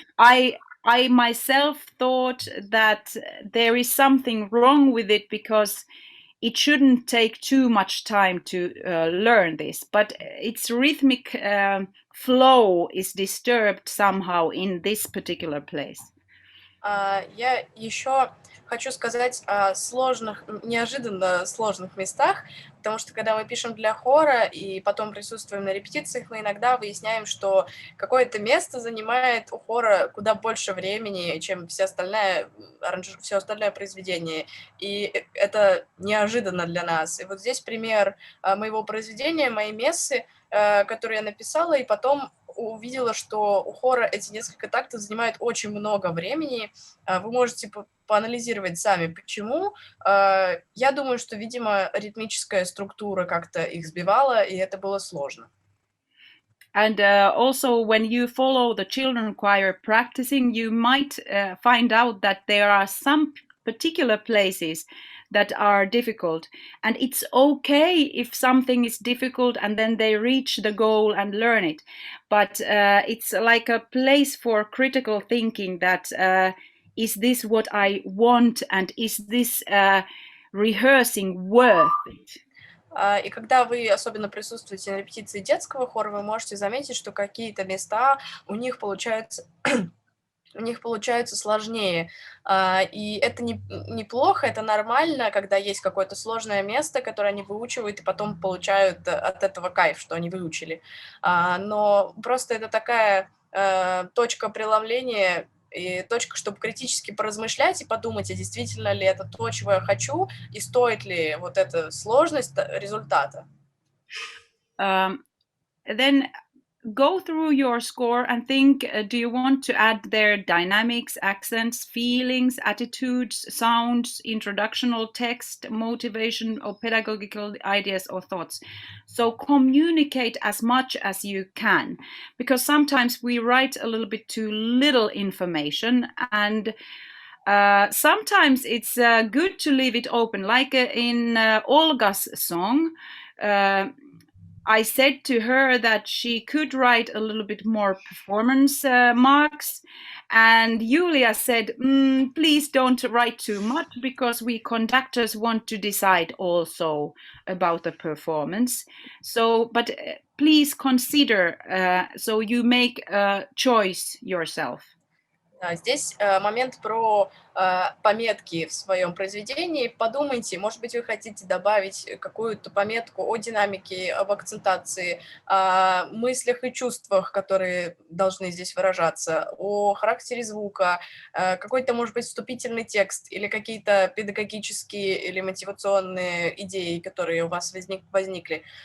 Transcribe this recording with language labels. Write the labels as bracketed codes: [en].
[en] I myself thought that there is something wrong with it because it shouldn't take too much time to learn this, but its rhythmic flow is disturbed somehow in this particular place. [ru] Я еще хочу сказать о сложных, неожиданно сложных местах, потому что когда мы пишем для хора и потом присутствуем на репетициях, мы иногда выясняем, что какое-то место занимает у хора куда больше времени, чем все остальное произведение, и это неожиданно для нас. И вот здесь пример моего произведения, моей мессы, которую я написала, и потом увидела, что у хора эти несколько тактов занимают очень много времени. Вы можете поанализировать сами, почему. Я думаю, что, видимо, ритмическая структура как-то их сбивала, и это было сложно. [en] And also, when you follow the children choir practicing, you might find out that there are some particular places that are difficult. And it's okay if something is difficult and then they reach the goal and learn it. But it's like a place for critical thinking that is this what I want, and is this rehearsing worth it? [ru] И когда вы особенно присутствуете на репетиции детского хора, вы можете заметить, что какие-то места у них получаются у них получаются сложнее. И это неплохо, это нормально, когда есть какое-то сложное место, которое они выучивают, и потом получают от этого кайф, что они выучили. Но просто это такая точка преломления и точка, чтобы критически поразмышлять и подумать, а действительно ли это то, чего я хочу, и стоит ли вот эта сложность результата. [en] Then go through your score and think, do you want to add their dynamics, accents, feelings, attitudes, sounds, introductional text, motivation, or pedagogical ideas or thoughts? So communicate as much as you can, because sometimes we write a little bit too little information, and sometimes it's good to leave it open, like in Olga's song. I said to her that she could write a little bit more performance marks, and Julia said, please don't write too much, because we conductors want to decide also about the performance. So, but please consider, so you make a choice yourself. [ru] Здесь момент про пометки в своем произведении. Подумайте, может быть, вы хотите добавить какую-то пометку о динамике, об акцентации, о мыслях и чувствах, которые должны здесь выражаться, о характере звука, какой-то, может быть, вступительный текст или какие-то педагогические или мотивационные идеи, которые у вас возникли.